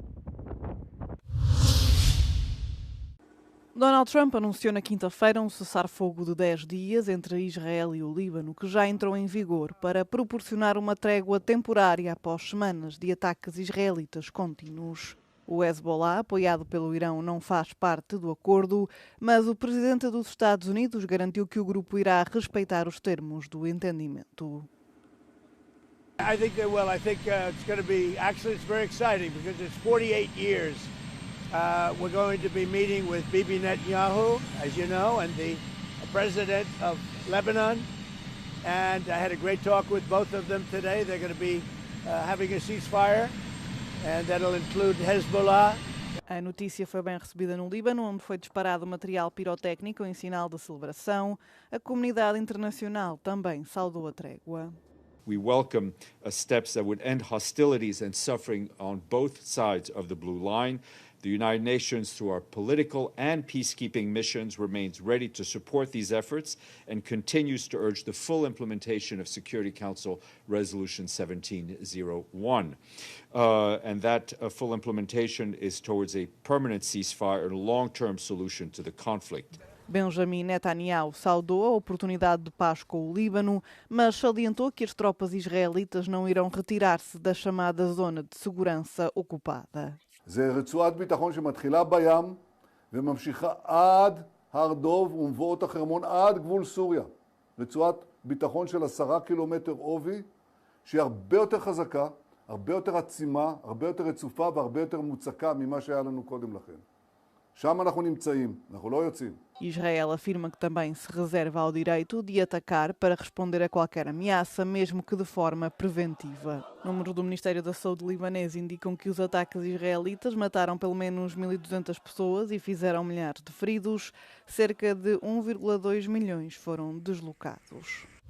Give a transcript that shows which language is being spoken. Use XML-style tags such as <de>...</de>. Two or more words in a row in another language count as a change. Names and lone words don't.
<pt>Donald Trump anunciou na quinta-feira um cessar-fogo de 10 dias entre Israel e o Líbano, que já entrou em vigor para proporcionar uma trégua temporária após semanas de ataques israelitas contínuos. O Hezbollah, apoiado pelo Irão, não faz parte do acordo, mas o presidente dos Estados Unidos garantiu que o grupo irá respeitar os termos do entendimento.</pt> <en>I think they will. I think it's going to be it's very exciting because it's 48 years. We're going to be meeting with Bibi Netanyahu, as you know, and the president of Lebanon. And I had a great talk with both of them today. They're going to be having a ceasefire, and that'll include Hezbollah.</en> <pt>A notícia foi bem recebida no Líbano, onde foi disparado material pirotécnico em sinal de celebração. A comunidade internacional também saudou a trégua.</pt> <en>We welcome steps that would end hostilities and suffering on both sides of the blue line. The United Nations, through our political and peacekeeping missions, remains ready to support these efforts and continues to urge the full implementation of Security Council Resolution 1701. And that full implementation is towards a permanent ceasefire and a long-term solution to the conflict.</en> <pt>Benjamin Netanyahu saudou a oportunidade de paz com o Líbano, mas salientou que as tropas israelitas não irão retirar-se da chamada zona de segurança ocupada.</pt> <he>זה רצועת ביטחון שמתחילה בים וממשיכה עד הר דוב ומבואות החרמון עד גבול סוריה. רצועת ביטחון של 10 קילומטר עובי שהיא הרבה יותר חזקה, הרבה יותר עצימה, הרבה יותר רצופה והרבה יותר מוצקה ממה שהיה לנו קודם לכן. שם אנחנו נמצאים, אנחנו לא יוצאים.</he> <pt>Israel afirma que também se reserva ao direito de atacar para responder a qualquer ameaça, mesmo que de forma preventiva. Números do Ministério da Saúde libanês indicam que os ataques israelitas mataram pelo menos 1.200 pessoas e fizeram milhares de feridos. Cerca de 1,2 milhões foram deslocados.</pt>